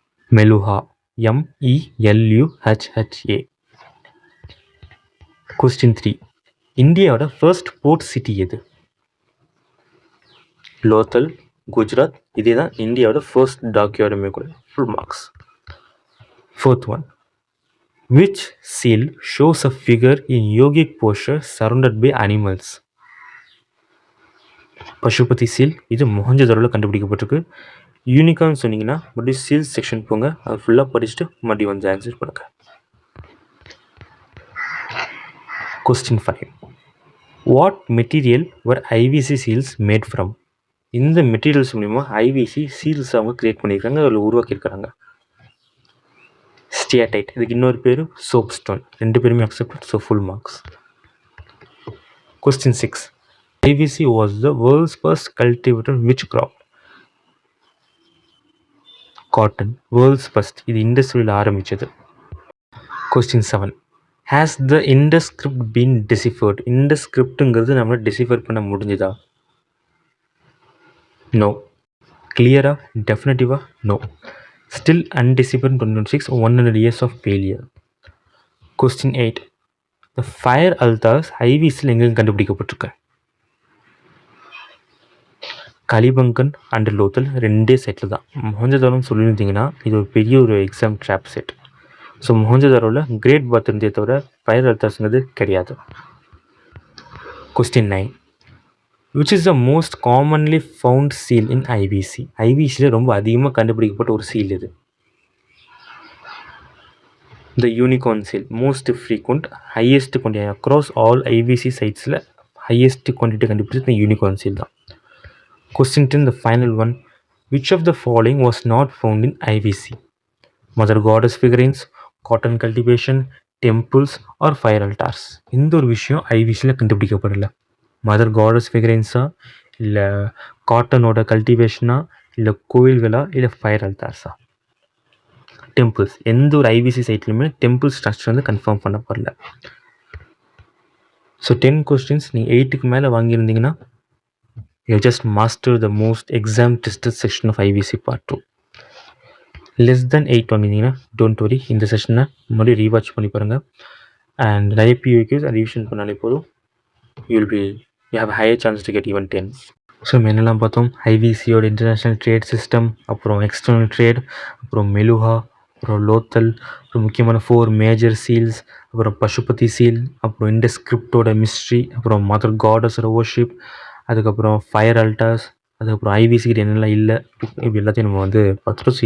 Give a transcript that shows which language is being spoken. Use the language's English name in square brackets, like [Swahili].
[Tamil] Meluha, MELUHHA. Question 3, இந்தியாவோட first board city எது? லோத்தல், குஜராத். இதே தான் இந்தியாவோட ஃபர்ஸ்ட் டாக்யார்டுமே கூட. [English] Full marks. Fourth one, which seal shows a figure in yogic posture surrounded by animals? [Tamil] Pasupathi seal. இது மொஹஞ்சதாரோவில் கண்டுபிடிக்கப்பட்டிருக்கு. Unicorn சொன்னீங்கன்னா மறுபடியும் சீல் செக்ஷன் போங்க, அது ஃபுல்லாக படிச்சுட்டு மறுபடியும் வந்து ஆன்சர் பண்ணுங்க. [English] Question 5, what material were IVC seals made from? [Tamil] இந்த மெட்டீரியல்ஸ் மூலிமா ஐவிசி சீல்ஸ் அவங்க கிரியேட் பண்ணியிருக்காங்க, அதில் உருவாக்கியிருக்கிறாங்க. ஸ்டியாடைட், இதுக்கு இன்னொரு பேர் சோப் ஸ்டோன். 2 பேருமே accepted. So full marks. [English] Question 6, IVC was the world's first cultivated which crop? Cotton. World's first. [Tamil] இது இண்டஸ்ட்ரியில் ஆரம்பித்தது. [English] Question 7, has the Indus script been deciphered? [Tamil] Indies ஸ்கிரிப்டுங்கிறது நம்மளை டெசிஃபர் பண்ண முடிஞ்சுதா? [English] No. கிளியரா, டெஃபினட்டிவா? No. Still undeciphered 2026, 100 years of failure. [Tamil] Question 8, the fire அல்தார்ஸ் ஐவிசியில் எங்கே கண்டுபிடிக்கப்பட்டிருக்கு? Kalibangan and Lothal 2 settle தான். மொஹஞ்சதாரோன்னு சொல்லியிருந்தீங்கன்னா இது ஒரு பெரிய ஒரு exam drop set. So மொஹஞ்சதாரோவில் great பாத் இருந்தே தவிர ஃபயர் அல்தார்ஸ்ங்கிறது கிடையாது. [English] Question 9, which is the most commonly found seal in IVC? [Tamil] ஐவிசியில் ரொம்ப அதிகமாக கண்டுபிடிக்கப்பட்ட ஒரு சீல் இது. [English] The unicorn seal. Most frequent, highest quantity across all IVC சைட்ஸில் highest quantity [Tamil] கண்டுபிடிச்சது இந்த யூனிகார்ன் சீல் தான். [English] Question 10, the final one, which of the following was not found in IVC? Mother goddess figurines, cotton cultivation, temples or fire altars? [Tamil] இந்த ஒரு விஷயம் ஐவிசியில் கண்டுபிடிக்கப்படலை. Mother goddess ஃபிகரின்ஸா, இல்லை காட்டனோட கல்டிவேஷனா, இல்லை கோயில்களா, இல்லை fire அல்தார்ஸா? Temples. எந்த ஒரு ஐவிசி சைட்லையுமே டெம்பிள் ஸ்ட்ரக்சர் வந்து கன்ஃபார்ம் பண்ணப்படல. [English] so 10 questions [Tamil] நீங்கள் 8க்கு மேலே வாங்கியிருந்தீங்கன்னா [English] you just master the most exam tested section of IVC part 2. less than 8 [Tamil] வாங்கினீங்கன்னா [English] don't worry, [Tamil] இந்த செஷனை மறுபடியும் ரீவாட்ச் பண்ணி பாருங்கள். அண்ட் நிறைய POQs ரிவிஷன் பண்ணாலே போதும். [English] you have a higher chance to get even 10. [Tamil] So என்னெல்லாம் பார்த்தோம்? ஐவிசியோட இன்டர்நேஷ்னல் ட்ரேட் சிஸ்டம், அப்புறம் எக்ஸ்டர்னல் ட்ரேட், அப்புறம் மெலுஹா, அப்புறம் லோத்தல், அப்புறம் முக்கியமான 4 மேஜர் சீல்ஸ், அப்புறம் பசுபதி சீல், அப்புறம் இண்டஸ் ஸ்கிரிப்டோட மிஸ்ட்ரி, அப்புறம் மதர் காடஸோட வர்ஷிப், அதுக்கப்புறம் ஃபயர் அல்டார்ஸ், அதுக்கப்புறம் ஐவிசிக்கிட்ட என்னெல்லாம் இல்லை, இப்போ எல்லாத்தையும் நம்ம வந்து பார்த்துட்டோம்.